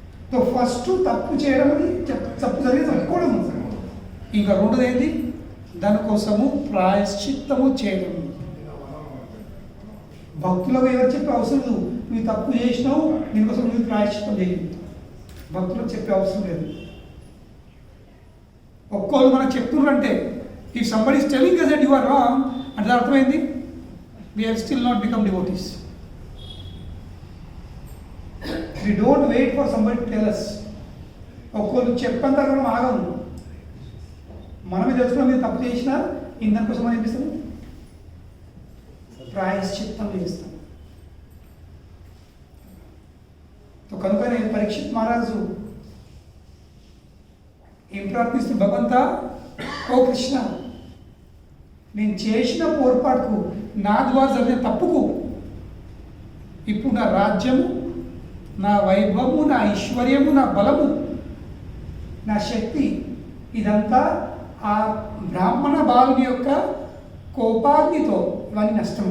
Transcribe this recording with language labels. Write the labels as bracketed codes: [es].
[te] So first తప్పు చేయడం అని, తప్పు జరిగింది ఒప్పుకోవడం. ఇంకా రెండోది ఏంటి? దానికోసము ప్రాయశ్చిత్తము చేయడం. భక్తులకు ఎవరు చెప్పే అవసరం లేదు, నువ్వు తప్పు చేసినావు దీనికోసం నువ్వు ప్రాయశ్చిత్తం చేయి, భక్తులకు చెప్పే అవసరం లేదు. ఒక్కోళ్ళు మనకు చెప్తున్నారంటే [en] if somebody is telling us that you are wrong [te] అంటే అర్థమైంది [en] we have still not become devotees. We don't wait for somebody to tell us. [te] ఒక్కోళ్ళు చెప్పంత మనం ఆగము, మనమే తెలుసుకున్న మీరు తప్పు చేసినా ఇందానికోసం మనం ఏమిస్తాము, ప్రాయశ్చిత్తం చేస్తాం. కనుకనే పరీక్షిత్ మహారాజు ఏం ప్రార్థిస్తూ, భగవంతా ఓ కృష్ణ, నేను చేసిన పొరపాటుకు నా ద్వారా జరిగిన తప్పుకు ఇప్పుడు నా రాజ్యము, నా వైభవము, నా ఐశ్వర్యము, నా బలము, నా శక్తి ఇదంతా ఆ బ్రాహ్మణ బాలుని యొక్క కోపాగ్నితో ఇవన్నీ నష్టం.